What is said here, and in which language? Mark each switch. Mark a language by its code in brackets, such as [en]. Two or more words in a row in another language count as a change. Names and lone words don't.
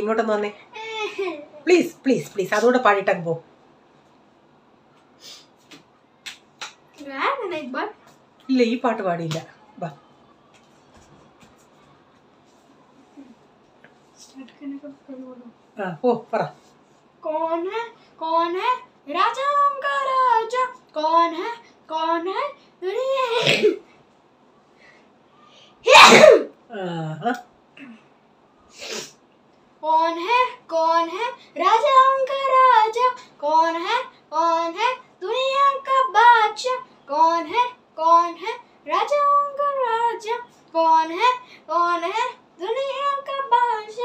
[ml] ഇങ്ങോട്ടൊന്ന് വന്നേ [en] please please please. [ml] അതുകൂടെ പാടിയിട്ടങ്ങ് പോ. ഇല്ല, ഈ പാട്ട് പാടിയില്ല. വാ. ഓ പറ. [hi] कौन है राजाओं का राजा, कौन है दुनिया कौन है राजाओं का राजा, कौन है दुनिया का बादशाह, कौन है राजाओं का राजा, कौन है दुनिया का बादशाह.